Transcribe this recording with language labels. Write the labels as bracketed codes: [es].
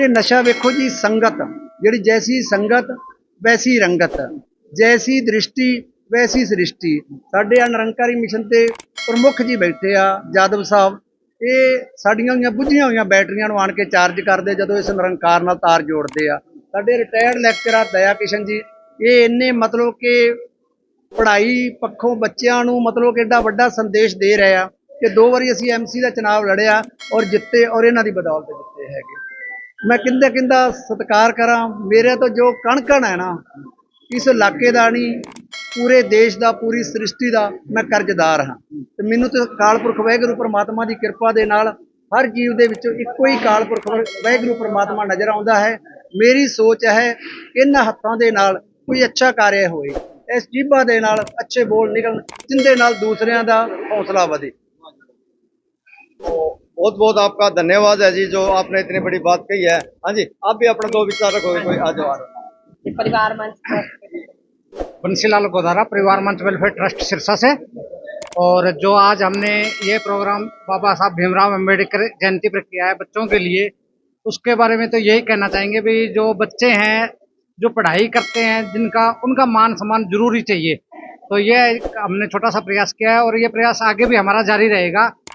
[pa] ये नशा वेखो जी, संगत जिहड़ी जैसी संगत वैसी रंगत, जैसी दृष्टि वैसी सृष्टि। साडे निरंकारी मिशन ते प्रमुख जी बैठे आ यादव साहब, ये साडियां होईयां बुझियां होईयां बैटरियां नूं आण के चार्ज करदे जदों इस निरंकार नाल तार जोड़दे आ। साडे रिटायर्ड लैक्चरर दया किशन जी, ये इन्ने मतलब कि ਪੜ੍ਹਾਈ ਪੱਖੋਂ ਬੱਚਿਆਂ ਨੂੰ ਮਤਲਬ ਕਿ ਏਡਾ ਵੱਡਾ ਸੰਦੇਸ਼ ਦੇ ਰਹੇ ਆ ਕਿ 2 ਵਾਰੀ ਅਸੀਂ ਐਮਸੀ ਦਾ ਚੁਣਾਵ ਲੜਿਆ ਔਰ ਜਿੱਤੇ, ਔਰ ਇਹਨਾਂ ਦੀ ਬਦੌਲਤ ਜਿੱਤੇ ਹੈਗੇ। ਮੈਂ ਕਿੰਦਾ ਕਿੰਦਾ ਸਤਿਕਾਰ ਕਰਾਂ, ਮੇਰੇ ਤੋਂ ਜੋ ਕਣ ਹੈ ਨਾ, ਇਸ ਇਲਾਕੇ ਦਾ ਨਹੀਂ, ਪੂਰੇ ਦੇਸ਼ ਦਾ, ਪੂਰੀ ਸ੍ਰਿਸ਼ਟੀ ਦਾ ਮੈਂ ਕਰਜ਼ਦਾਰ ਹਾਂ। ਤੇ ਮੈਨੂੰ ਤੇ ਅਕਾਲ ਪੁਰਖ ਵਾਹਿਗੁਰੂ ਪ੍ਰਮਾਤਮਾ ਦੀ ਕਿਰਪਾ ਦੇ ਨਾਲ ਹਰ ਜੀਵ ਦੇ ਵਿੱਚੋਂ ਇੱਕੋ ਹੀ ਅਕਾਲ ਪੁਰਖ ਵਾਹਿਗੁਰੂ ਪ੍ਰਮਾਤਮਾ ਨਜ਼ਰ ਆਉਂਦਾ ਹੈ। ਮੇਰੀ ਸੋਚ ਹੈ ਇਹਨਾਂ ਹੱਥਾਂ ਦੇ ਨਾਲ ਕੋਈ ਅੱਛਾ ਕਾਰਿਆ ਹੋਏ, ਇਸ ਜੀਭਾਂ ਦੇ ਨਾਲ ਅੱਛੇ ਬੋਲ ਨਿਕਲਣ, ਜਿੰਦੇ ਨਾਲ ਦੂਸਰਿਆਂ ਦਾ ਹੌਸਲਾ ਵਧੇ। [hi] बहुत बहुत आपका धन्यवाद है जी, जो आपने इतनी बड़ी बात कही है। हाँ जी, आप भी अपना 2 विचार रखोगे कोई? आ जाओ। परिवार मंच बंसीलाल गोदारा, परिवार मंच वेलफेयर ट्रस्ट सिरसा से। और जो आज हमने ये प्रोग्राम बाबा साहब भीमराव अम्बेडकर जयंती पर किया है बच्चों के लिए, उसके बारे में तो यही कहना चाहेंगे भी जो बच्चे हैं, जो पढ़ाई करते हैं, जिनका उनका मान सम्मान जरूरी चाहिए, तो ये हमने छोटा सा प्रयास किया है और ये प्रयास आगे भी हमारा जारी रहेगा।